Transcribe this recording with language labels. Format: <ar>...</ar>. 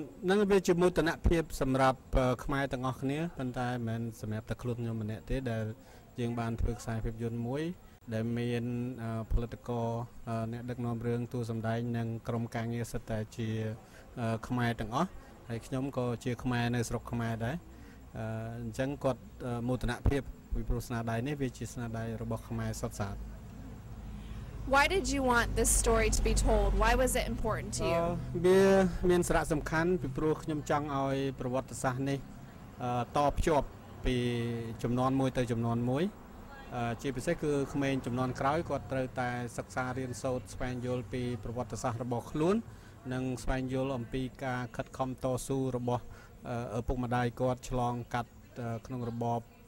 <km>នឹងវាជាមោទនភាពសម្រាប់ខ្មែរទាំងអស់គ្នាប៉ុន្តែមិនមែនសម្រាប់តែខ្លួនខ្ញុំម្នាក់ទេដែលយើងបានធ្វើខ្សែភាពយន្តមួយដែលមានផលិតករអ្នកដឹកនាំរឿងតួសម្ដែងនិងក្រុមការងារសិតតែជាខ្មែរទាំងអស់ហើយខ្ញុំក៏ជាខ្មែរនៅស្រុកខ្មែរដែរអញ្ចឹងគាត់មោទនភាពពីព្រោះស្នាដៃនេះវាជាស្នាដៃរបស់ខ្មែរសុទ្ធសាធ</km> <en>Why did you want this story to be told? Why was it important to you?</en> <km>វាមានសារៈសំខាន់ពីព្រោះខ្ញុំចង់ឲ្យប្រវត្តិសាស្ត្រនេះតភ្ជាប់ពីចំនួនមួយទៅចំនួនមួយជាពិសេសគឺក្មេងចំនួនក្រោយគាត់ត្រូវតែសិក្សារៀនសូត្រស្វែងយល់ពីប្រវត្តិសាស្ត្ររបស់ខ្លួននិងស្វែងយល់អំពីការខិតខំតស៊ូរបស់ឪពុកម្ដាយគាត់ឆ្លងកាត់ក្នុងរបប</km>